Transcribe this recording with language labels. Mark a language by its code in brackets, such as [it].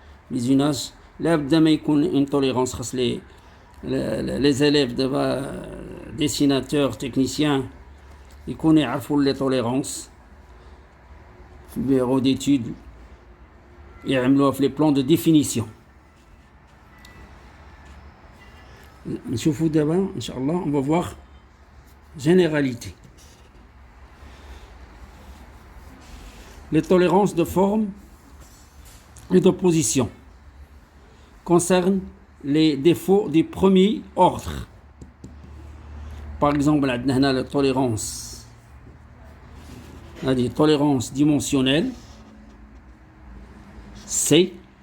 [fr] L'isolage [ar] لابد ما يكون [fr] une tolérance. [ar] خاص [fr] les élèves dessinateurs techniciens [ar] يكونوا يعرفوا [fr] les tolérances [ar] في البيرو [fr] d'études [ar] يعملوها في [fr] les plans de définition. [ar] نشوفوا دابا ان شاء الله [fr] on va voir généralité. Les tolérances de forme et de position concernent les défauts du premier ordre. Par exemple, [ar] عندنا هنا [fr] la tolérance, [ar] هذه [fr] tolérance dimensionnelle C.